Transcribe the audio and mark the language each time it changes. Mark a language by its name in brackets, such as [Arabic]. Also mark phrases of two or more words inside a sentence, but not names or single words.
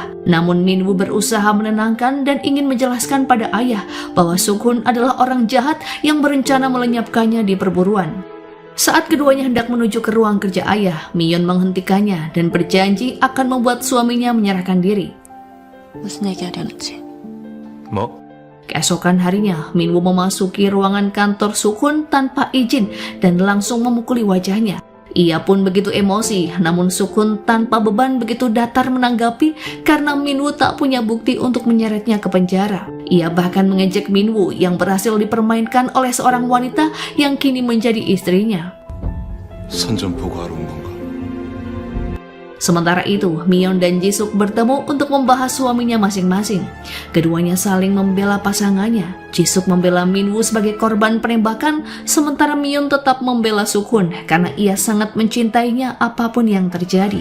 [Indonesian] Namun Minwoo berusaha menenangkan dan ingin menjelaskan pada ayah bahwa Sukhun adalah orang jahat yang berencana melenyapkannya di perburuan. Saat keduanya hendak menuju ke ruang kerja ayah, Mion menghentikannya dan berjanji akan membuat suaminya menyerahkan diri. [Korean] 무슨 얘기 하려는지. 뭐? [Indonesian] Keesokan harinya, Minwoo memasuki ruangan kantor Sukhun tanpa izin dan langsung memukuli wajahnya. Ia pun begitu emosi, namun Sukhun tanpa beban begitu datar menanggapi karena Minwoo tak punya bukti untuk menyeretnya ke penjara. Ia bahkan mengejek Minwoo yang berhasil dipermainkan oleh seorang wanita yang kini menjadi istrinya. [Korean] 선 좀 보고 하러 온 건가? [Indonesian] Sementara itu, Mion dan Jisuk bertemu untuk membahas suaminya masing-masing. Keduanya saling membela pasangannya. Jisuk membela Minwoo sebagai korban penembakan, sementara Mion tetap membela Sukhun karena ia sangat mencintainya apapun yang terjadi.